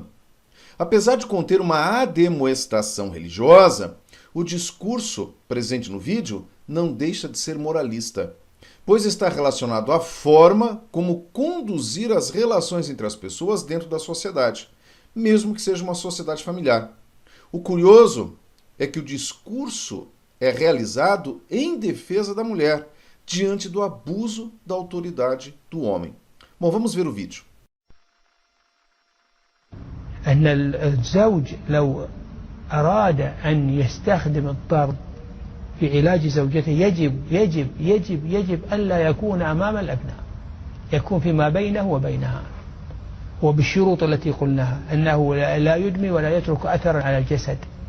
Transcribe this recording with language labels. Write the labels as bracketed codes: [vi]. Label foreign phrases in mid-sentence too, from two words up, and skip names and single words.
[pt] Apesar de conter uma admoestação religiosa, o discurso presente no vídeo não deixa de ser moralista, pois está relacionado à forma como conduzir as relações entre as pessoas dentro da sociedade, mesmo que seja uma sociedade familiar. O curioso é que o discurso é realizado em defesa da mulher, diante do abuso da autoridade do homem. Bom, vamos ver o vídeo. [ar] أن الزوج لو أراد أن يستخدم الضرب في علاج زوجته يجب ألا يكون أمام الأبناء، يكون فيما بينه وبينها، وبالشروط التي قلناها، أنه لا يدمي ولا يترك أثرا على الجسد،